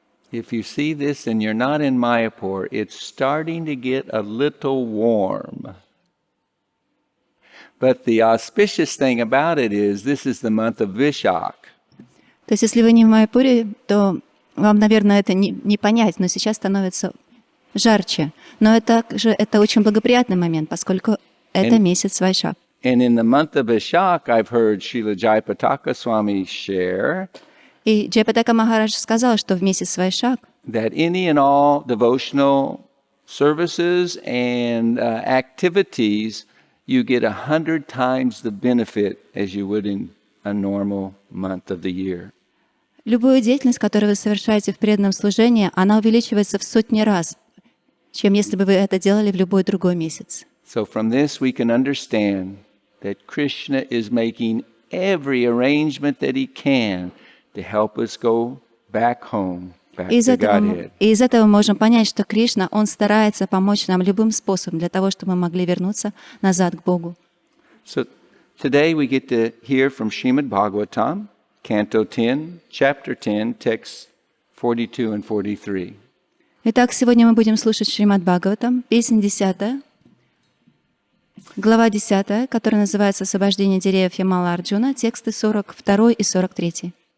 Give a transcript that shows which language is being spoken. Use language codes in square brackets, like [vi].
[en] If you see this and you're not in Mayapur, it's starting to get a little warm. But the auspicious thing about it is this is the month of Vishak. [ru] То есть, если вы не в Майяпуре, то вам, наверное, это не понять, но сейчас становится жарче. Но это очень благоприятный момент, поскольку это месяц Вайшак. [en] And in the month of Vishak, I've heard Srila Jayapataka Swami share [ru] И Джайпатака Махарадж сказал, что в месяц Вайшак [en] that any and all devotional services and activities, you get 100 times the benefit as you would in a normal month of the year. [ru] любую деятельность, которую вы совершаете в преданном служении, она увеличивается в сотни раз, чем если бы вы это делали в любой другой месяц. [en] So from this we can understand that Krishna is making every arrangement that he can to help us go back home, back to Godhead. [ru] И из этого мы можем понять, что Кришна, Он старается помочь нам любым способом для того, чтобы мы могли вернуться назад к Богу. [en] So today we get to hear from Shrimad Bhagavatam, Canto 10, Chapter 10, texts 42 and 43. [ru] Итак, сегодня мы будем слушать Шримад Бхагаватам, песнь 10, глава 10, которая называется «Освобождение деревьев Ямала Арджуна», тексты 42 и 43.